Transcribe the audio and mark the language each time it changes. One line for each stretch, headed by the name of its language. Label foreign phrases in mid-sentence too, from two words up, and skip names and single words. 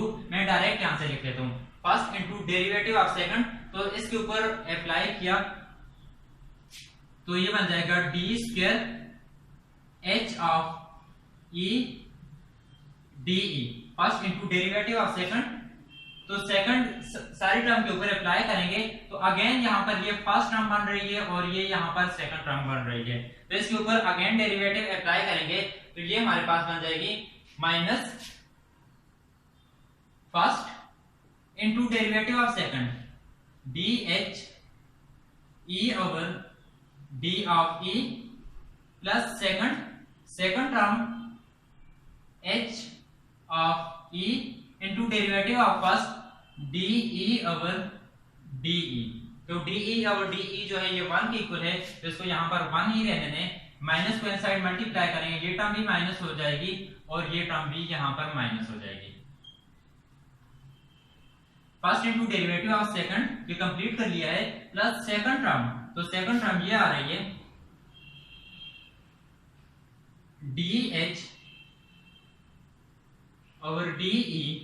Hindi: मैं डायरेक्ट यहां से लिख लेता हूं
English: first into derivative of second,
Hindi: तो इसके ऊपर अप्लाई किया तो ये बन जाएगा
English: d square h of e d e first into derivative of second,
Hindi: तो सेकंड सारी टर्म के ऊपर अप्लाई करेंगे तो अगेन यहां पर ये
English: first term
Hindi: बन रही है और ये यहां पर
English: second term
Hindi: बन रही है, तो इसके ऊपर
English: again derivative apply
Hindi: करेंगे तो ये हमारे पास बन जाएगी माइनस
English: first into derivative of second d h E over d of E plus second term h of E into derivative of first de over de।
Hindi: तो
English: de over de
Hindi: जो है ये 1 के इक्वल है, तो इसको यहाँ पर 1 ही रहने दें। माइनस को
English: inside multiply
Hindi: करेंगे, ये टर्म भी माइनस हो जाएगी और ये टर्म भी यहाँ पर माइनस हो जाएगी।
English: first into derivative of second
Hindi: ये कंप्लीट कर लिया है,
English: plus second term, तो second term
Hindi: ये आ रही है
English: dh over de